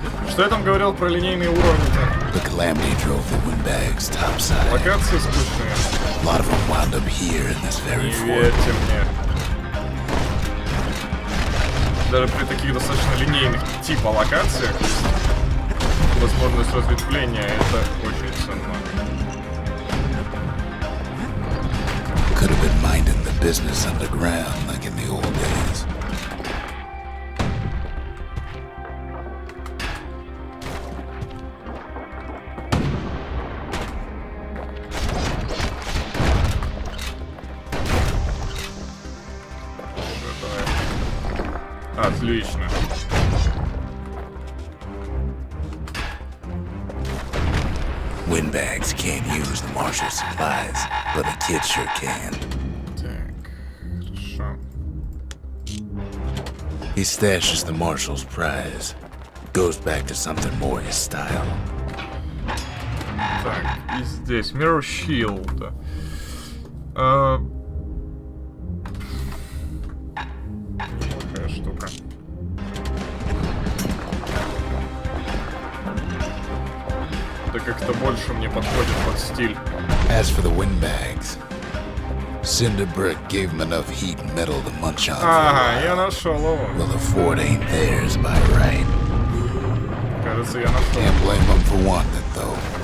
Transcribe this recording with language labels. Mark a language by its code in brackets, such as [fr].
[ru] Что я там говорил про линейные уровни-то? [en] The calamity drove the windbags topside. [ru] Локации скучные. [en] A lot of them wound up here in this very [ru] Не [en] fort. [ru] верьте мне. Даже при таких достаточно линейных типа локациях возможность разветвления — это очень ценно. [en] Could have been minding the business underground like in the old days. [ru] Отлично. [en] Windbags can't use the marshal supplies, but the kid sure can. [ru] Так, хорошо. [en] He stashes the marshal's prize. Goes back to something more his style. [ru] Так, и здесь Mirror Shield. Такая штука. Это как-то больше мне подходит под стиль. [en] As for the windbags, Cinder Brick gave him enough heat and metal to munch on. [ru] Ага, я нашел его. [en] Well, the fort ain't theirs by right. [ru] Кажется, я нашел. [en] Can't blame them for wanting it, though.